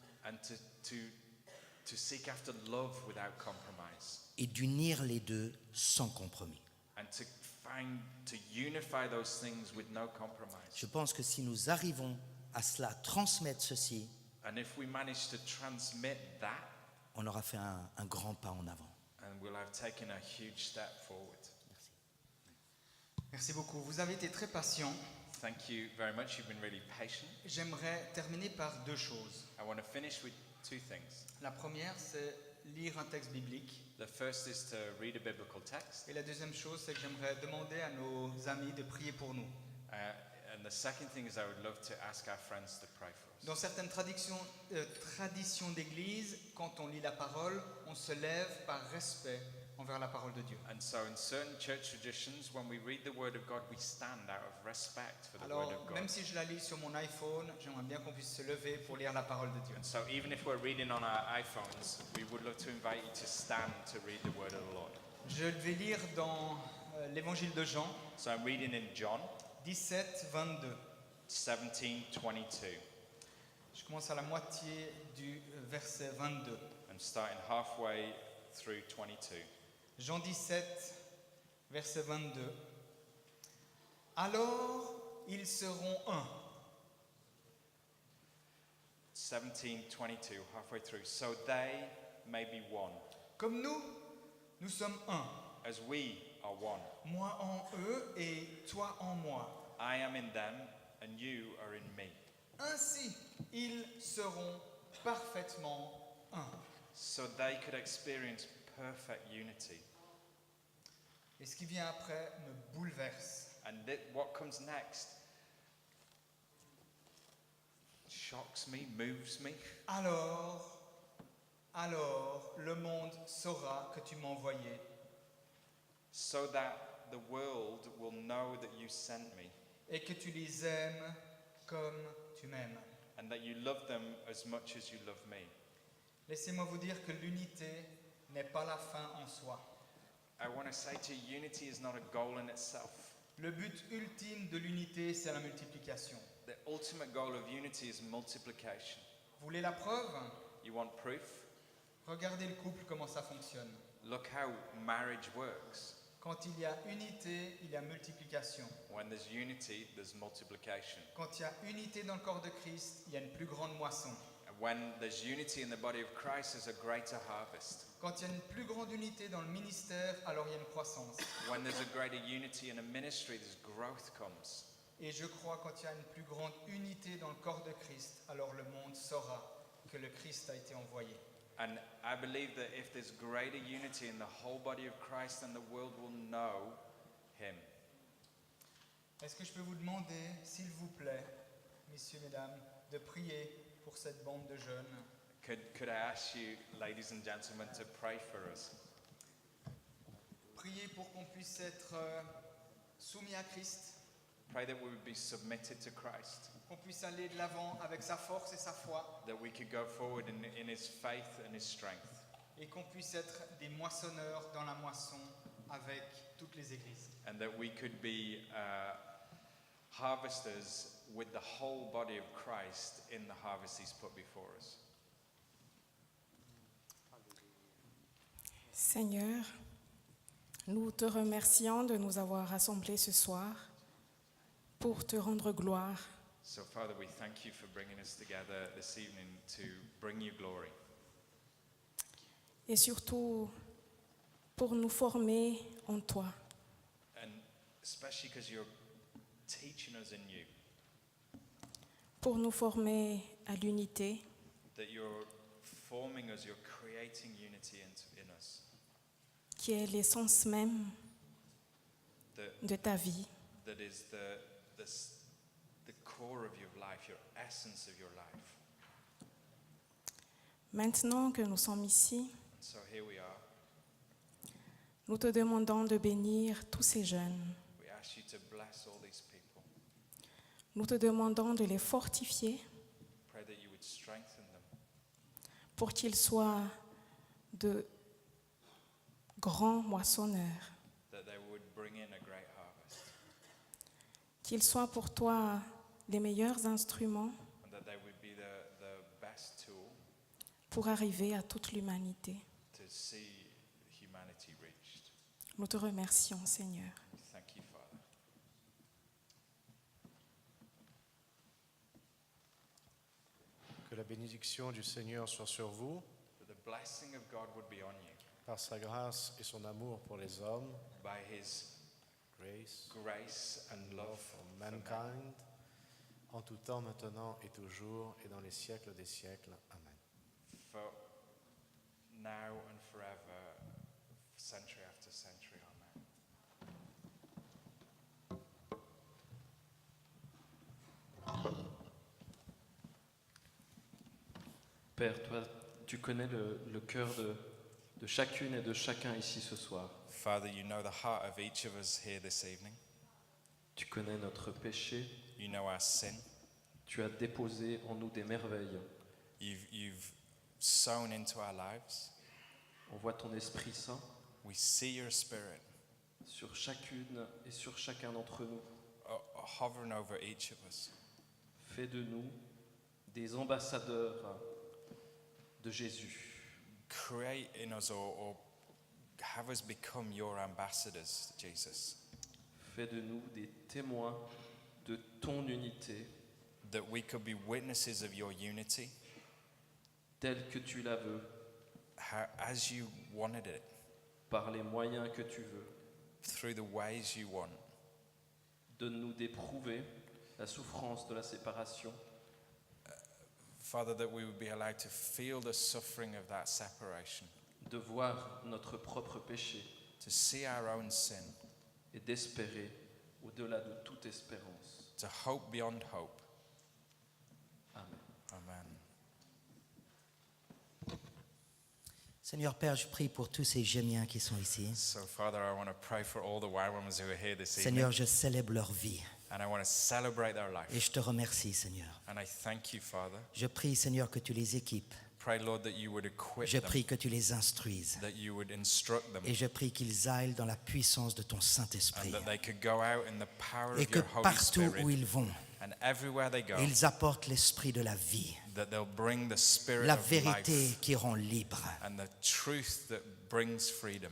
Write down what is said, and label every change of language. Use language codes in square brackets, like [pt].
[en] and to seek after love without compromise, [fr] Et d'unir les deux sans compromis. [en] and to unify those things with no compromise. [fr] Je pense que si nous arrivons à cela, transmettre ceci, [en] And if we manage to transmit that, [fr] on aura fait un grand pas en avant. [en] and we'll have taken a huge step forward. [fr] Merci beaucoup. Vous avez été très patient. [en] Thank you very much. You've been really patient. [fr] J'aimerais terminer par deux choses. [en] I want to finish with two things. [fr] La première, c'est lire un texte biblique. [en] The first is to read a biblical text, [fr] Et la deuxième chose, c'est que j'aimerais demander à nos amis de prier pour nous. [en] and the second thing is I would love to ask our friends to pray for us. [fr] Dans certaines traditions d'église, quand on lit la parole, on se lève par respect envers la parole de Dieu. [en] And so in certain church traditions, when we read the Word of God, we stand out of respect for the [fr] Alors, [en] Word of God. [fr] même si je la lis sur mon iPhone, j'aimerais bien qu'on puisse se lever pour lire la parole de Dieu. [en] And so even if we're reading on our iPhones, we would love to invite you to stand to read the Word of the Lord. [fr] Je vais lire dans l'évangile de Jean, [en] So I'm reading in John [fr] 17, 22. [en] 17:22. [fr] Je commence à la moitié du verset 22. [en] I'm starting halfway through 22. [fr] Jean 17, verset 22. Alors ils seront un. [en] 17:22, halfway through. So they may be one, [fr] Comme nous sommes un. [en] as we are one. [fr] Moi en eux et toi en moi. [en] I am in them, and you are in me. [fr] Ainsi, ils seront parfaitement un. [en] So they could experience perfect unity. [fr] Et ce qui vient après me bouleverse. [en] And what comes next shocks me, moves me. [fr] Alors, le monde saura que tu m'as envoyé. [en] So that the world will know that you sent me, [fr] Et que tu les aimes comme tu m'aimes. [en] and that you love them as much as you love me. [fr] Laissez-moi vous dire que l'unité n'est pas la fin en soi. [en] I want to say to you, unity is not a goal in itself. [fr] Le but ultime de l'unité, c'est la multiplication. [en] The ultimate goal of unity is multiplication. [fr] Vous voulez la preuve? [en] You want proof? [fr] Regardez le couple, comment ça fonctionne. [en] Look how marriage works. [fr] Quand il y a unité, il y a multiplication. [en] When there's unity, there's multiplication. [fr] Quand il y a unité dans le corps de Christ, il y a une plus grande moisson. [en] And when there's unity in the body of Christ, there's a greater harvest. [fr] Quand il y a une plus grande unité dans le ministère, alors il y a une croissance. [en] When there's a greater unity in a ministry, there's growth comes. [fr] Et je crois quand il y a une plus grande unité dans le corps de Christ, alors le monde saura que le Christ a été envoyé. [en] And I believe that if there's greater unity in the whole body of Christ, then the world will know him. [fr] Est-ce que je peux vous demander, s'il vous plaît, messieurs, mesdames, de prier pour cette bande de jeunes? [en] Could I ask you, ladies and gentlemen, to pray for us? [fr] Prier pour qu'on puisse être soumis à Christ, [en] Pray that we would be submitted to Christ, [fr] qu'on puisse aller de l'avant avec sa force et sa foi, [en] that we could go forward in his faith and his strength, [fr] et qu'on puisse être des moissonneurs dans la moisson avec toutes les églises. [en] and that we could be harvesters with the whole body of Christ in the harvest he's put before us. [fr] Seigneur, nous te remercions de nous avoir rassemblés ce soir pour te rendre gloire. [en] So, Father, we thank you for bringing us together this evening to bring you glory, [fr] Et surtout pour nous former en toi. [en] and especially because you're teaching us in you, [fr] Pour nous former à l'unité, [en] that you're forming us, you're creating unity in us, [fr] qui est l'essence même [en] that, [fr] de ta vie. [en] that is the core of your life, your essence of your life. [fr] Maintenant que nous sommes ici, [en] And so here we are. [fr] nous te demandons de bénir tous ces jeunes. [en] We ask you to bless all these people. [fr] Nous te demandons de les fortifier [en] Pray that you would strengthen them, [fr] pour qu'ils soient de grands moissonneurs, [en] that they would bring in a great harvest, [fr] qu'ils soient pour toi les meilleurs instruments [en] and that they would be the best tool [fr] pour arriver à toute l'humanité. [en] to see humanity reached. [fr] Nous te remercions, Seigneur. [en] We thank you, Father. [fr] Que la bénédiction du Seigneur soit sur vous, [en] That the blessing of God would be on you [fr] par sa grâce et son amour pour les hommes, [en] by his grace grace and and love love for for man. mankind, [fr] en tout temps, maintenant et toujours, et dans les siècles des siècles. Amen. [en] For now and forever, century after century. Amen. [fr] Père, toi, tu connais le cœur de chacune et de chacun ici ce soir. [en] Father, you know the heart of each of us here this evening. [fr] Tu connais notre péché. [en] You know our sin. [fr] Tu as déposé en nous des merveilles. [en] You've sown into our lives. [fr] On voit ton Esprit Saint [en] We see your spirit [fr] sur chacune et sur chacun d'entre nous. [en] hovering over each of us. [fr] Fais de nous des ambassadeurs de Jésus. [en] Create in us or have us become your ambassadors, Jesus. [fr] Fais de nous des témoins de ton unité [en] that we could be witnesses of your unity [fr] telle que tu la veux, [en] as you wanted it, [fr] par les moyens que tu veux. [en] through the ways you want. [fr] Donne-nous d'éprouver la souffrance de la séparation [en] Father, that we would be allowed to feel the suffering of that separation, [fr] de voir notre propre péché [en] to see our own sin, [fr] et d'espérer au-delà de toute espérance. [en] to hope beyond hope. [fr] Amen. [en] Amen. [fr] Seigneur Père, je prie pour tous ces Gémiens qui sont ici. [en] So, Father, I want to pray for all the YWAMers who are here this evening, [fr] Seigneur, je célèbre leur vie [en] and I want to celebrate their life. [fr] et je te remercie, Seigneur. [en] And I thank you, Father. [fr] Je prie, Seigneur, que tu les équipes. [en] Pray, Lord, that you would equip [fr] Je [en] them, [fr] prie que tu les instruises. [en] that you would instruct them, [fr] Et je prie qu'ils aillent dans la puissance de ton Saint-Esprit. [en] and that they could go out in the power [fr] Et [en] of [fr] que [en] your Holy [fr] partout [en] Spirit, [fr] où ils vont, [en] and everywhere they go, [fr] ils apportent l'esprit de la vie, [en] that they'll bring the spirit [fr] la [en] of [fr] vérité [en] life [fr] qui rend libre. [en] and the truth that brings freedom.